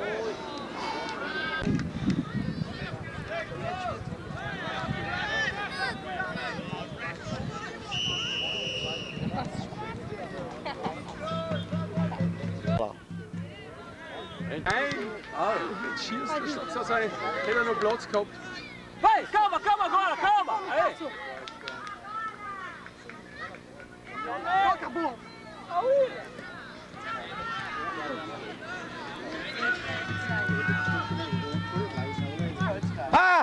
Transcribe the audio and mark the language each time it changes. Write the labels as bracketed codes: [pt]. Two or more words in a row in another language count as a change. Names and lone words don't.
[de] Nein! Ah, mit Schießen, das hat er noch Platz gehabt. [pt] Vai, calma, calma agora, calma. Aí. Acabou! Ah!